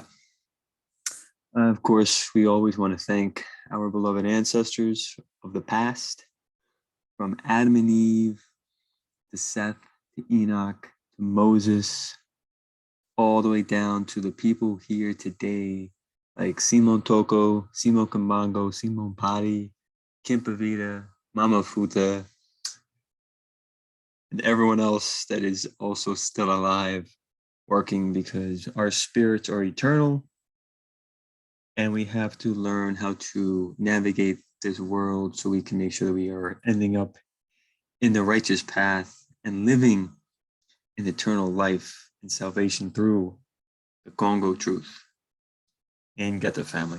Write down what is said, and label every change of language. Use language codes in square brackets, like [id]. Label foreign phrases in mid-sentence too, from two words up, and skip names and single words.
[en] Of course, we always want to thank our beloved ancestors of the past, from Adam and Eve to Seth to Enoch to Moses, all the way down to the people here today, like Simon Toko, Simon Kambango, Simon Padi, Kimpavita, Mama Futa, and everyone else that is also still alive, working, because our spirits are eternal and we have to learn how to navigate this world so we can make sure that we are ending up in the righteous path and living in eternal life and salvation through the Congo truth and get the family.